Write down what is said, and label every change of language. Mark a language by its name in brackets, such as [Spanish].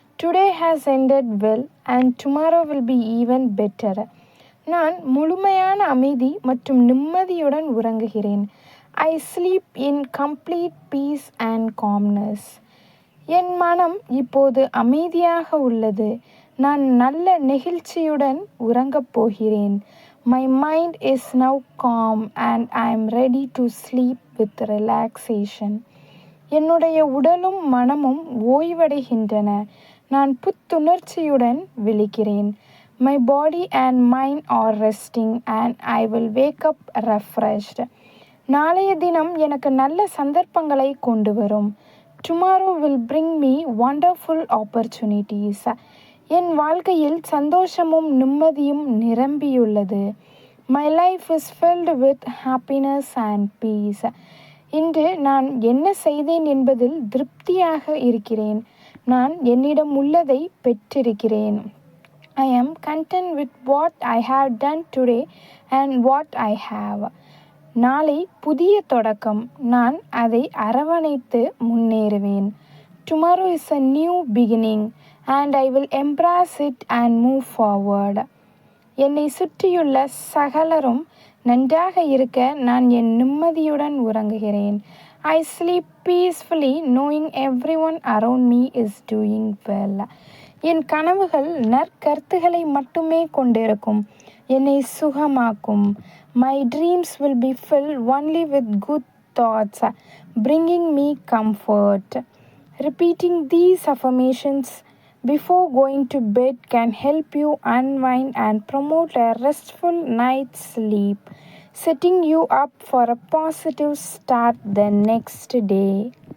[English] Today has ended well and tomorrow will be even better. [Tamil] நான் முழுமையான அமைதி மற்றும் நிம்மதியுடன் உறங்குகிறேன். [English] I sleep in complete peace and calmness. [Tamil] என் மனம் இப்போது அமைதியாக உள்ளது. நான் நல்ல நெகிழ்ச்சியுடன் உறங்கப் போகிறேன். [English] My mind is now calm and I am ready to sleep with relaxation. [Tamil] என்னுடைய உடலும் மனமும் ஓய்வடைகின்றன. நான் புத்துணர்ச்சியுடன் விழிக்கிறேன். [English] My body and mind are resting and I will wake up refreshed. [Tamil] நாளைய தினம் எனக்கு நல்ல சந்தர்ப்பங்களை கொண்டு வரும். [English] Tomorrow will bring me wonderful opportunities. [Tamil] என் வாழ்க்கையில் சந்தோஷமும் நிம்மதியும் நிரம்பியுள்ளது. [English] My life is filled with happiness and peace. [Tamil] இன்று நான் என்ன செய்தேன் என்பதில் திருப்தியாக இருக்கிறேன். நான் என்னிடம் உள்ளதை பெற்றிருக்கிறேன். [English] I am content with what I have done today and what I have. [Tamil] நாளை புதிய தொடக்கம். நான் அதை அரவணைத்து முன்னேறுவேன். [English] Tomorrow is a new beginning and I will embrace it and move forward. [Tamil] என்னை சுற்றியுள்ள சகலரும் நன்றாக இருக்க நான் என் நிம்மதியுடன் உறங்குகிறேன். [English] I sleep peacefully knowing everyone around me is doing well. [Tamil] என் கனவுகள் நற்கருத்துக்களை மட்டுமே கொண்டிருக்கும். என்னை சுகமாக்கும். [English] My dreams will be filled only with good thoughts, bringing me comfort. Repeating these affirmations before going to bed can help you unwind and promote a restful night's sleep, setting you up for a positive start the next day.